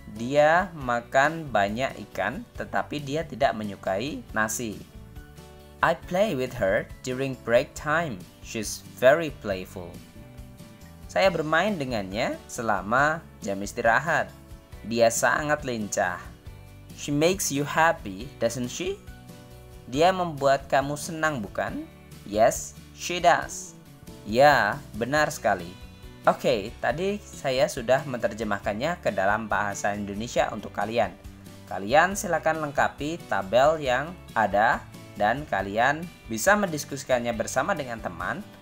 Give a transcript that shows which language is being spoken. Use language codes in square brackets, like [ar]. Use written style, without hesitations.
[id] Dia makan banyak ikan, tetapi dia tidak menyukai nasi. [en] I play with her during break time. She's very playful. [id] Saya bermain dengannya selama jam istirahat. [en] Dia sangat lincah. She makes you happy, doesn't she? [id] Dia membuat kamu senang, bukan? Yes, she does. Ya, benar sekali. Oke, tadi saya sudah menerjemahkannya ke dalam bahasa Indonesia untuk kalian. Kalian silakan lengkapi tabel yang ada dan kalian bisa mendiskusikannya bersama dengan teman.